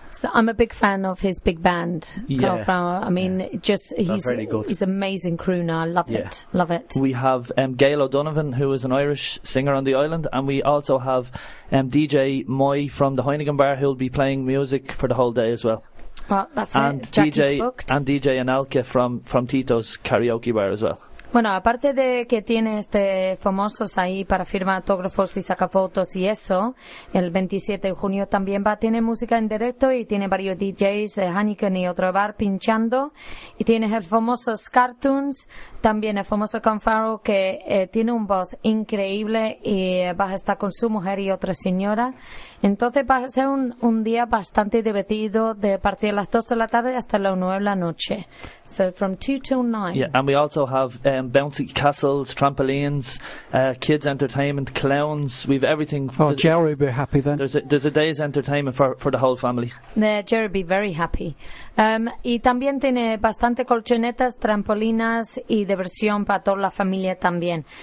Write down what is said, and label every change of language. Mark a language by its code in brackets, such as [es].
[en] So I'm a big fan of his big band, Carl Flower. I mean, he's an amazing crooner. I love it. Love it. We have Gail O'Donovan, who is an Irish singer on the island. And we also have DJ Moy from the Heineken Bar, who will be playing music for the whole day as well. Well, that's and it. Jackie's DJ booked. And DJ Analke from Tito's Karaoke Bar as well. [es] Bueno, aparte de que tiene este famosos ahí para firmar autógrafos y sacar fotos y eso, el 27 de junio también va, tiene música en directo y tiene varios DJs de Heineken y otro bar pinchando. Y tiene el famoso Cartoons, también el famoso Confaro, que tiene un voz increíble y va a estar con su mujer y otra señora. Entonces va a ser un día bastante divertido, de partir de las 2 de la tarde hasta las 9 de la noche. [en] So from 2 till 9. Yeah, and we also have bouncy castles, trampolines, kids entertainment, clowns. We have everything. Oh, Jerry would be happy then. There's a day's entertainment for the whole family. Jerry would be very happy. [es] Y también tiene bastante colchonetas, trampolinas y diversión para toda la familia también.